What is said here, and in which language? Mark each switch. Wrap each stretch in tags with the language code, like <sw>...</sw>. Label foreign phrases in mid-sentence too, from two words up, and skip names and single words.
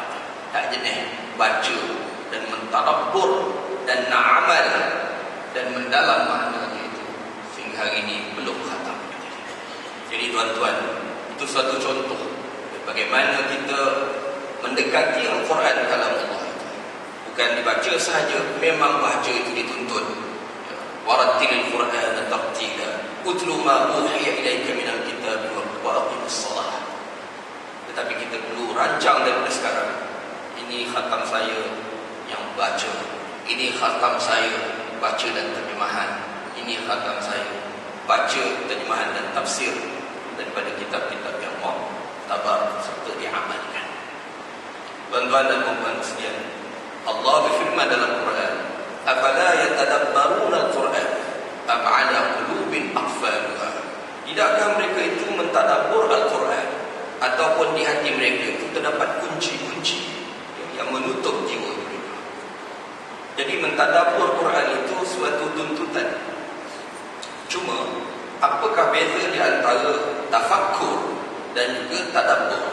<ms>Tak jenis baca dan mentadabbur dan na'amal dan mendalam maknanya itu sehingga hari ini belum khatam. Jadi tuan-tuan, itu suatu contoh bagaimana kita mendekati Al-Quran kalam Allah itu. Bukan dibaca sahaja, memang baca itu dituntut.</ms> <ar>ورتل القرآن ترتيلا، اتل ما أوحي إليك من الكتاب وأقم الصلاة.</ar> <ms>Tetapi kita perlu rancang daripada sekarang. Ini khatam saya yang baca, ini khatam saya baca dan terjemahan, ini akan saya baca terjemahan dan tafsir daripada kitab-kitab yang mu'tabar serta diamalkan. Tuan-tuan dan puan-puan sekalian, Allah berfirman dalam Quran,</ms> <ar>"أفلا يتدبرون القرآن أم على قلوب أقفالها?"</ar> <ms>Tidakkah mereka itu mentadabbur Al-Quran ataupun di hati mereka itu terdapat kunci-kunci yang menutup jiwa mereka. Jadi mentadabbur Quran itu suatu tuntutan. Cuma apakah beza di antara tafakkur dan juga tadabbur?</ms>